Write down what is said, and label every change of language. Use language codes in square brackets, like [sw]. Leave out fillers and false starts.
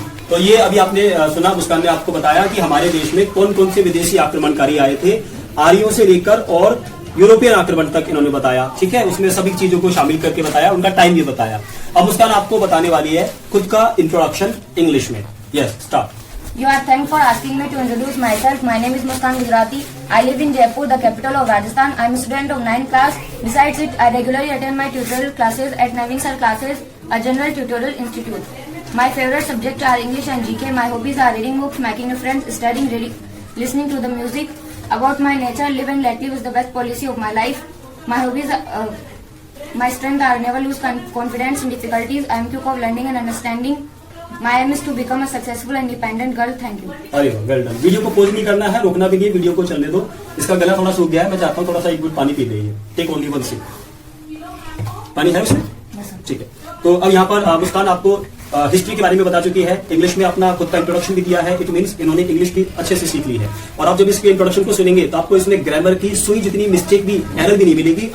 [hi] तो ये अभी आपने सुना, मुस्कान ने आपको बताया कि हमारे देश में कौन कौन से विदेशी आक्रमणकारी आए थे, आर्यों से लेकर और यूरोपियन आक्रमण तक इन्होंने बताया। ठीक है, उसमें सभी चीजों को शामिल करके बताया, उनका टाइम भी बताया। अब मुस्कान आपको बताने वाली है खुद का इंट्रोडक्शन इंग्लिश में। [en] Yes, start. You are thanked for asking me to introduce myself. My name is Muskan Gujarati. I live in Jaipur, the capital of Rajasthan. I am a student of 9th class. Besides it, I regularly attend my tutorial classes at Naveen Sir Classes, a general tutorial institute. My favorite subjects are English and GK. My hobbies are reading books, making new friends, studying, listening to the music. About my nature, live and let live is the best policy of my life. My hobbies, my strength are never lose confidence in difficulties. I am quick of learning and understanding. My aim is to become a successful and independent girl. Thank you. अरे well done. [hi] Video को pause नहीं करना है, रोकना भी नहीं, video को चलने दो। इसका गला थोड़ा सूख गया है, मैं चाहता हूँ थोड़ा सा एक घूंट पानी पी लीजिए। [en] Take only 1 sip. [hi] पानी है उसमें? ठीक है। तो अब यहाँ पर मुस्कान आपको हिस्ट्री के बारे में बता चुकी है, इंग्लिश में अपना खुद का इंट्रोडक्शन भी दिया है। [en] it means [hi] इन्होंने इंग्लिश भी अच्छे से सीख ली है और आप जब इसके इंट्रोडक्शन को सुनेंगे तो आपको इसमें ग्रामर की सुई जितनी मिस्टेक भी, एरर भी नहीं मिलेगी।